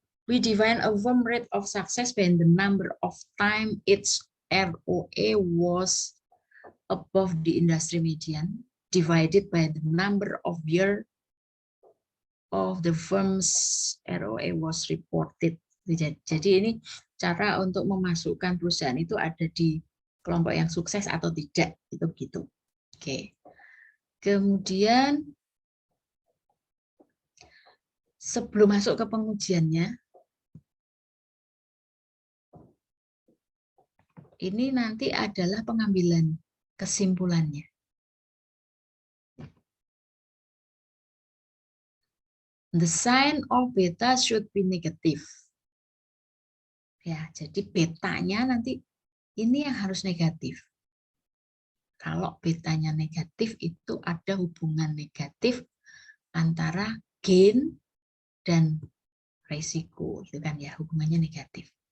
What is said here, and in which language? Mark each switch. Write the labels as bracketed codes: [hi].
[en] We define a firm rate of success when the number of time its ROE was above the industry median divided by the number of year of the firm's ROE was reported. [id] Jadi ini cara untuk memasukkan perusahaan itu ada di kelompok yang sukses atau tidak, itu begitu. Oke. Kemudian sebelum masuk ke pengujiannya, ini nanti adalah pengambilan kesimpulannya. [en] The sign of beta should be negative. [id] Ya, jadi betanya nanti ini yang harus negatif. Kalau betanya negatif itu ada hubungan negatif antara gain dan resiko, itu kan ya, hubungannya negatif.